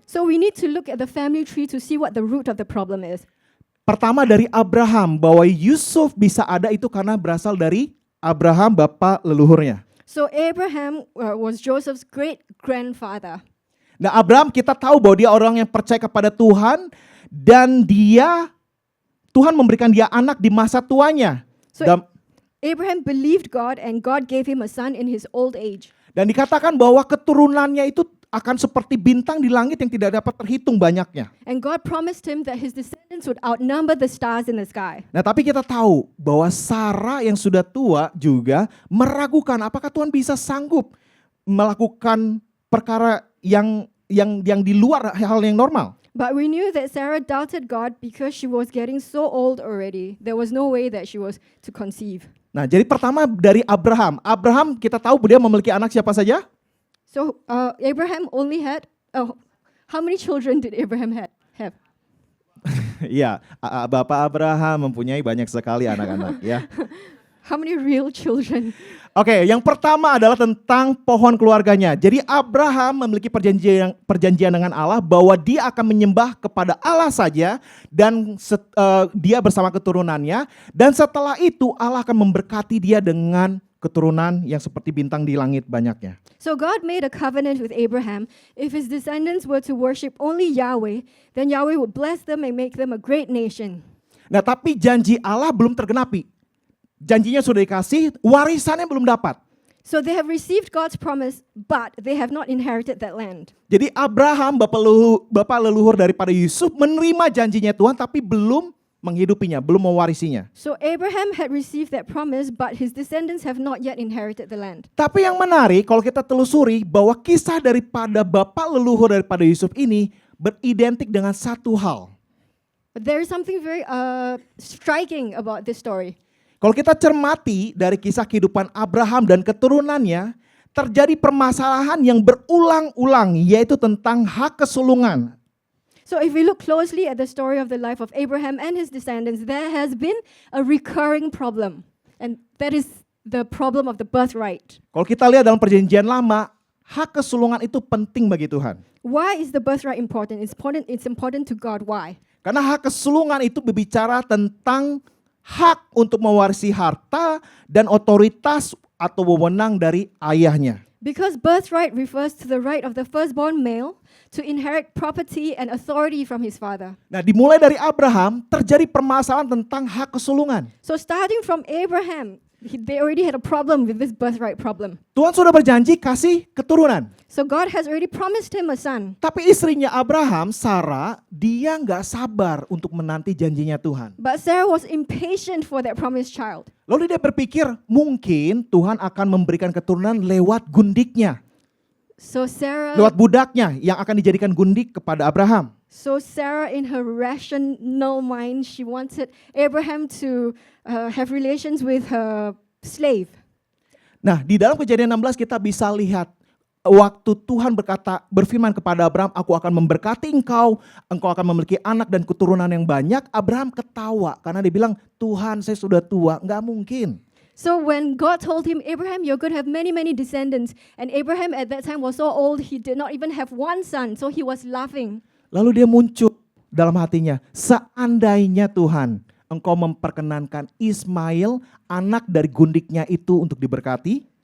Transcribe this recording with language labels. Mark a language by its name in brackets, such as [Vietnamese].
[English] So we need to look at the family tree to see what the root of the problem is. [Indonesian] Pertama dari Abraham, bahwa Yusuf bisa ada itu karena berasal dari Abraham, bapak leluhurnya. [English] So Abraham was Joseph's great-grandfather. [Indonesian] Nah, Abraham kita tahu bahwa dia orang yang percaya kepada Tuhan dan Tuhan memberikan dia anak di masa tuanya. [English] So Abraham believed God and God gave him a son in his old age. [Indonesian] Dan dikatakan bahwa keturunannya itu akan seperti bintang di langit yang tidak dapat terhitung banyaknya. [English] And God promised him that his descendants would outnumber the stars in the sky. [Indonesian] Nah, tapi kita tahu bahwa Sarah yang sudah tua juga meragukan apakah Tuhan bisa sanggup melakukan perkara yang di luar hal yang normal. [English] But we knew that Sarah doubted God because she was getting so old already. There was no way that she was to conceive. [Indonesian] Nah, jadi pertama dari Abraham. Abraham kita tahu dia memiliki anak siapa saja? [English] So Abraham only had, how many children did Abraham have? [Indonesian] Iya, Bapak Abraham mempunyai banyak sekali anak-anak ya. [English] How many real children? [Indonesian] Oke, yang pertama adalah tentang pohon keluarganya. Jadi Abraham memiliki perjanjian dengan Allah bahwa dia akan menyembah kepada Allah saja dan dia bersama keturunannya. Dan setelah itu Allah akan memberkati dia dengan keturunan yang seperti bintang di langit banyaknya. [English] So God made a covenant with Abraham. If his descendants were to worship only Yahweh, then Yahweh would bless them and make them a great nation. [Indonesian] Nah, tapi janji Allah belum tergenapi. Janjinya sudah dikasih, warisannya belum dapat. [English] So they have received God's promise, but they have not inherited that land. [Indonesian] Jadi Abraham, bapak leluhur daripada Yusuf, menerima janjinya Tuhan tapi belum menghidupinya, belum mewarisinya. [English] So Abraham had received that promise, but his descendants have not yet inherited the land. [Indonesian] Tapi yang menarik kalau kita telusuri bahwa kisah daripada bapak leluhur daripada Yusuf ini beridentik dengan satu hal. [English] But there is something very striking about this story. [Indonesian] Kalau kita cermati dari kisah kehidupan Abraham dan keturunannya, terjadi permasalahan yang berulang-ulang, yaitu tentang hak kesulungan. [English] So if we look closely at the story of the life of Abraham and his descendants, there has been a recurring problem. And that is the problem of the birthright. [Indonesian] Kalau kita lihat dalam perjanjian lama, hak kesulungan itu penting bagi Tuhan. [English] Why is the birthright important? It's important to God. Why? [Indonesian] Karena hak kesulungan itu berbicara tentang hak untuk mewarisi harta dan otoritas atau wewenang dari ayahnya. [English] Because birthright refers to the right of the firstborn male to inherit property and authority from his father. [Indonesian] Nah, dimulai dari Abraham terjadi permasalahan tentang hak kesulungan. [English] So starting from Abraham, they already had a problem with this birthright problem. [Indonesian] Tuhan sudah berjanji kasih keturunan. [English] So God has already promised him a son. [Indonesian] Tapi istrinya Abraham, Sarah, dia nggak sabar untuk menanti janjinya Tuhan. [English] But Sarah was impatient for that promised child. [Indonesian] Lalu dia berpikir mungkin Tuhan akan memberikan keturunan lewat gundiknya. Lewat budaknya yang akan dijadikan gundik kepada Abraham. [English] So Sarah in her rational mind, she wanted Abraham to have relations with her slave. [Indonesian] Nah, di dalam Kejadian 16 kita bisa lihat waktu Tuhan berfirman kepada Abraham, aku akan memberkati engkau akan memiliki anak dan keturunan yang banyak. Abraham ketawa karena dia bilang, Tuhan saya sudah tua, nggak mungkin. [English] So when God told him, Abraham, you're going to have many, many descendants. And Abraham at that time was so old, he did not even have one son. So he was laughing. [Indonesian] Lalu dia muncul dalam hatinya, seandainya Tuhan, engkau memperkenankan Ismail, anak dari gundiknya itu untuk diberkati.